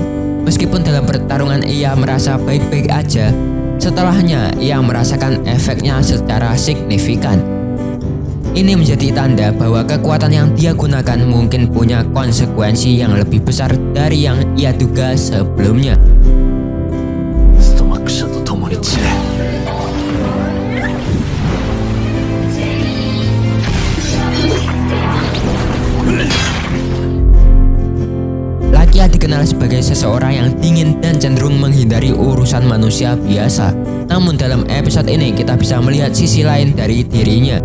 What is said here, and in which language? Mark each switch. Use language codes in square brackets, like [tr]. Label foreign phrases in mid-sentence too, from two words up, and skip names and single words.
[id] Meskipun dalam pertarungan ia merasa baik-baik aja, setelahnya ia merasakan efeknya secara signifikan. Ini menjadi tanda bahwa kekuatan yang dia gunakan mungkin punya konsekuensi yang lebih besar dari yang ia duga sebelumnya. [ja] ストマック社と共に散れ [id] Lakia dikenal sebagai seseorang yang dingin dan cenderung menghindari urusan manusia biasa. Namun dalam episode ini kita bisa melihat sisi lain dari dirinya.